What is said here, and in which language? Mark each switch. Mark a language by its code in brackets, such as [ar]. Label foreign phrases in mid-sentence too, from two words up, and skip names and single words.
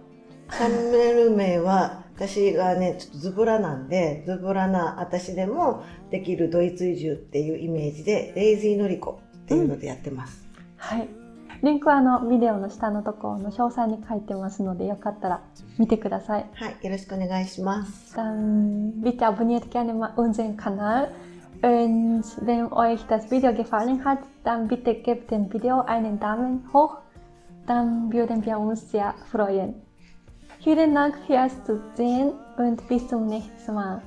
[ja] チャンネル名は、私がね、ちょっとズボラなんで、ズボラな私でもできるドイツ移住っていうイメージで、レイジーのりこっていうのでやってます。はい。リンクはビデオの下のところの詳細に書いてますので、よかったら見てください。はい、よろしくお願いします。 [de] Dann bitte abonniert gerne mal unseren Kanal. Und wenn euch das Video gefallen hat, dann bitte gebt dem Video einen Daumen hoch. Dann würden wir uns sehr freuen. Vielen Dank fürs Zusehen und bis zum nächsten Mal.